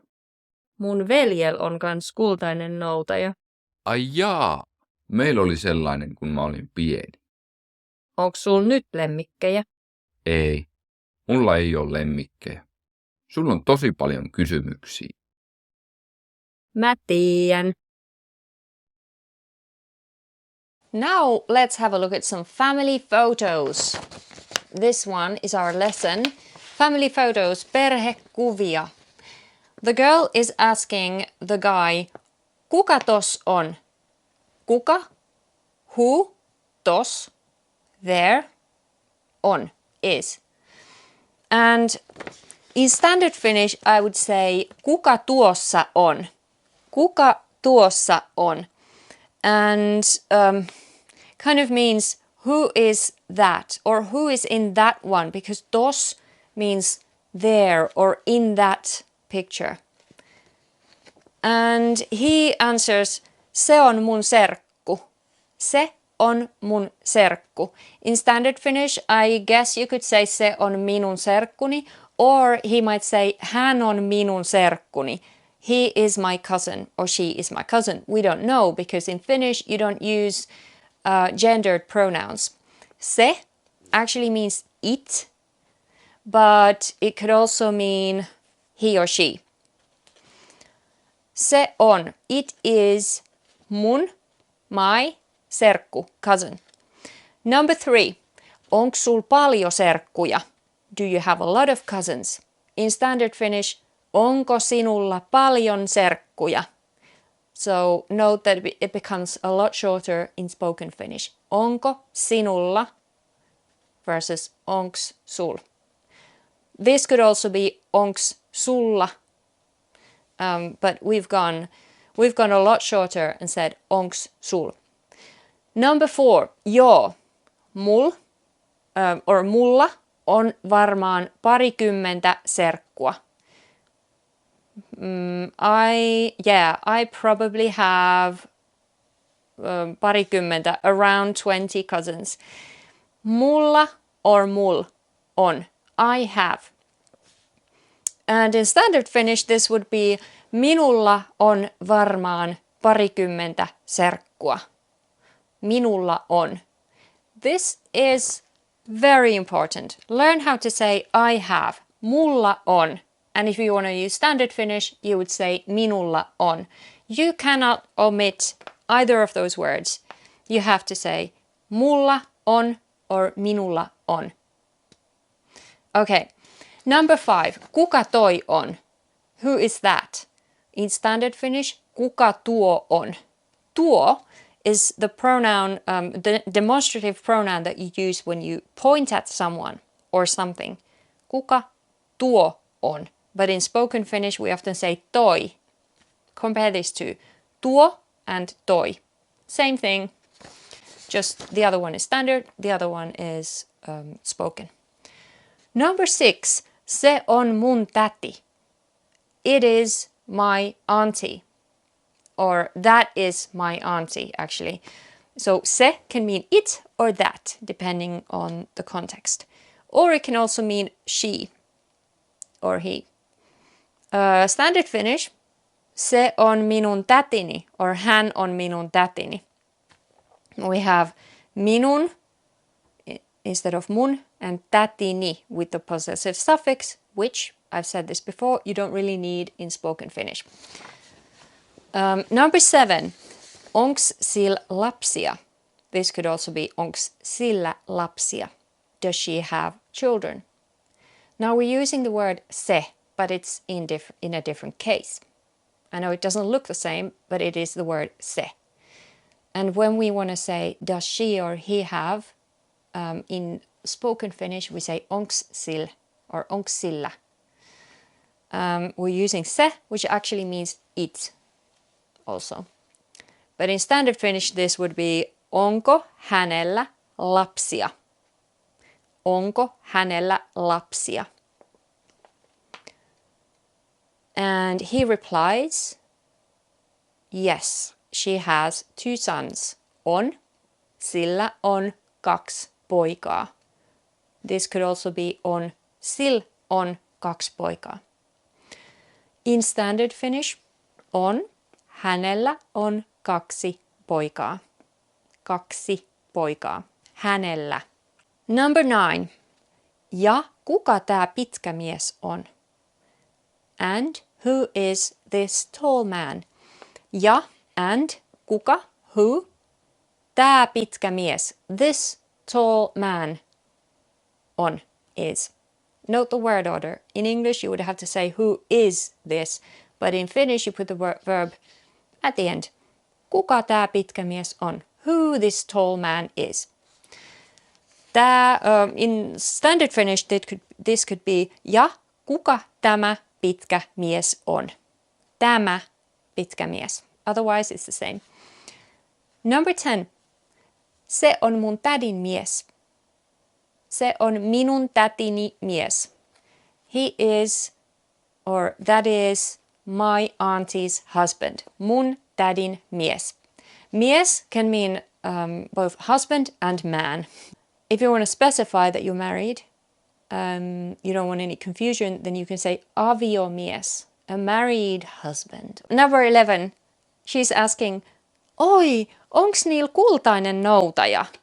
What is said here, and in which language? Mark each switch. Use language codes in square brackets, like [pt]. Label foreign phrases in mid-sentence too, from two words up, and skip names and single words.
[fi] Mun veljel on kans kultainen noutaja. Ai jaa. Meillä oli sellainen, kun mä olin pieni. Onks sul nyt lemmikkejä? Ei. Mulla ei ole lemmikkejä. Sulla on tosi paljon kysymyksiä. Mä tiedän. [en] Now let's have a look at some family photos. This one is our lesson. Family photos, perhekuvia. The girl is asking the guy, [fi] kuka tos on? Kuka, [en] who, tos, there, on, is. And in standard Finnish, I would say, [fi] kuka tuossa on? Kuka tuossa on? [en] And kind of means who is that or who is in that one, because tos means there or in that picture. And he answers, [fi] se on mun serkku. Se on mun serkku. [en] In standard Finnish, I guess you could say [fi] se on minun serkkuni, [en] or he might say [fi] hän on minun serkkuni. [en] He is my cousin or she is my cousin. We don't know because in Finnish you don't use gendered pronouns. Se actually means it, but it could also mean he or she. [fi] Se on, [en] it is mun, my, serkku, cousin. Number 3, [fi] onks sul paljon serkkuja? [en] Do you have a lot of cousins? In standard Finnish, [fi] onko sinulla paljon serkkuja? [en] So note that it becomes a lot shorter in spoken Finnish. [fi] Onko sinulla versus onks sul. [en] This could also be [fi] onks sulla, [en] but we've gone a lot shorter and said [fi] onks sul. Number 4, joo, mul or mulla on varmaan 20 serkkua. [en] I probably have parikymmentä, around 20 cousins. [fi] Mulla or mul on, [en] I have. And in standard Finnish this would be [fi] minulla on varmaan parikymmentä serkkua. Minulla on. [en] This is very important. Learn how to say I have. [fi] Mulla on. [en] And if you want to use standard Finnish, you would say [fi] minulla on. [en] You cannot omit either of those words. You have to say [fi] mulla on [en] or [fi] minulla on. [en] Okay, number 5. [fi] Kuka toi on? [en] Who is that? In standard Finnish, [fi] kuka tuo on? [en] Tuo is the pronoun, the demonstrative pronoun that you use when you point at someone or something. [fi] Kuka tuo on? [en] But in spoken Finnish, we often say toi. Compare these two. Tuo and toi. Same thing. Just the other one is standard, the other one is spoken. Number 6. [fi] Se on mun täti. [en] It is my auntie. Or that is my auntie, actually. So se can mean it or that, depending on the context. Or it can also mean she or he. Standard Finnish, [fi] se on minun tätini, [en] or [fi] hän on minun tätini. [en] We have minun instead of mun and tätini with the possessive suffix, which, I've said this before, you don't really need in spoken Finnish. Number 7, [fi] Onks sil lapsia? [en] This could also be [fi] onks sillä lapsia? [en] Does she have children? Now we're using the word se, but it's in a different case. I know it doesn't look the same, but it is the word se. And when we want to say does she or he have, in spoken Finnish we say [fi] onks sil [en] or [fi] onks sillä. [en] We're using se, which actually means it also. But in standard Finnish this would be [fi] onko hänellä lapsia? Onko hänellä lapsia? [en] And he replies, yes, she has 2 sons. [fi] On, sillä on 2 poikaa. [en] This could also be [fi] on, sil on 2 poikaa. [en] In standard Finnish, [fi] on, hänellä on 2 poikaa. 2 poikaa. Hänellä. [en] Number 9. [fi] Ja kuka tää pitkä mies on? [en] And who is this tall man? Ja, and, kuka, who, [fi] tää pitkä mies, [en] this tall man, on, is. Note the word order. In English you would have to say who is this, but in Finnish you put the verb at the end. [fi] Kuka tää pitkä mies on? [en] Who this tall man is. In standard Finnish this could be [fi] ja kuka tämä pitkä mies on. Tämä pitkä mies. [en] Otherwise it's the same. Number 10. [fi] Se on mun tädin mies. Se on minun tätini mies. [en] He is, or that is, my auntie's husband. [fi] Mun tädin mies. [en] Mies can mean both husband and man. If you want to specify that you're married, you don't want any confusion, then you can say aviomies, a married husband. Number 11, she's asking, [fi] oi, onks niil kultainen noutaja?